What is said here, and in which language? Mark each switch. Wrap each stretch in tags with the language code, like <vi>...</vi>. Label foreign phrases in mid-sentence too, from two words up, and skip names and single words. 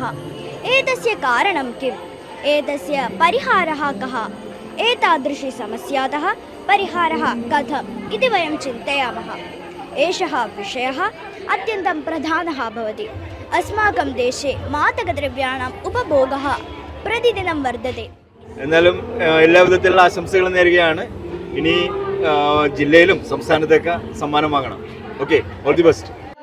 <sa>एतस्य कारणं किम्? एतस्य परिहारः कः? एतादृशी समस्यातः परिहारः कथम् इति वयं चिन्तयामः. एषः विषयः अत्यन्तं प्रधानः भवति. अस्माकं देशे मादकद्रव्याणाम् उपभोगः प्रतिदिनं वर्धते.</sa> <ml>എന്നാലും എല്ലാ വിധത്തിലുള്ള ആശംസകളും നേരുകയാണ്. ഇനി ജില്ലയിലും സംസ്ഥാനത്തൊക്കെ സമ്മാനം വാങ്ങണം.</ml> <en>okay, all the best.</en>